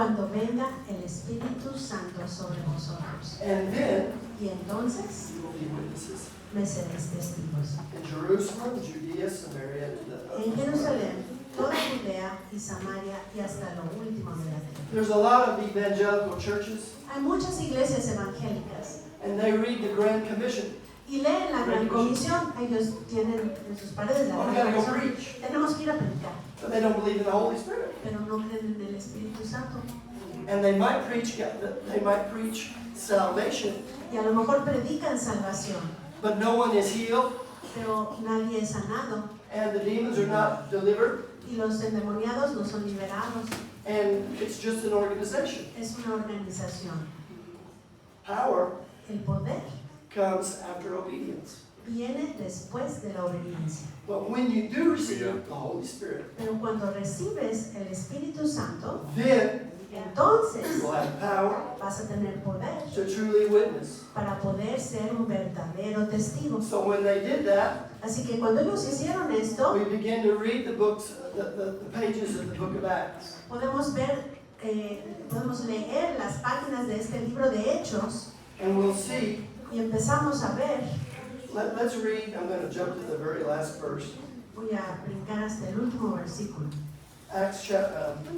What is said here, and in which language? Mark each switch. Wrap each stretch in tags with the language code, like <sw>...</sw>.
<es>venga el Espíritu Santo sobre vosotros.</es> <en>And then</en> <es>Y entonces</es> <en>you will be witnesses</en> <es>me seréis testigos.</es> <en>in Jerusalem, Judea, Samaria, and to the</en> <es>En Jerusalén, toda Judea y Samaria y hasta lo último de la tierra.</es> <en>There's a lot of evangelical churches,</en> <es>Hay muchas iglesias evangélicas</es> <en>and they read the Grand Commission.</en> <es>y leen la Gran Comisión. Ellos tienen en sus paredes la</es> <en>Oh, we</en> <es>Gran</es> <en>gotta go</en> <es>Comisión.</es> <en>preach.</en> <es>Tenemos que ir a predicar,</es> <en>But they don't believe in the Holy Spirit.</en> <es>pero no creen en el Espíritu Santo.</es> <en>And they might preach salvation,</en> <es>Y a lo mejor predican salvación,</es> <en>but no one is healed,</en> <es>pero nadie es sanado.</es> <en>and the demons are not delivered,</en> <es>Y los endemoniados no son liberados.</es> <en>and it's just an organization.</en> <es>Es una organización.</es> <en>Power</en> <es>El poder</es> <en>comes after obedience.</en> <es>viene después de la obediencia.</es> <en>But when you do receive the Holy Spirit,</en> <es>Pero cuando recibes el Espíritu Santo,</es> <en>then</en> <es>entonces</es> <en>you will have power</en> <es>vas a tener poder</es> <en>to truly witness.</en> <es>para poder ser un verdadero testigo.</es> <en>So when they did that,</en> <es>Así que cuando ellos hicieron esto,</es> <en>we began to read the books, the pages of the book of Acts.</en> <es>podemos leer las páginas de este libro de Hechos</es> <en>And we'll see,</en> <es>y empezamos a ver.</es> <en>let's read, I'm going to jump to the very last verse.</en> <es>Voy a brincar hasta el último versículo.</es> <en>Acts chapter.</en>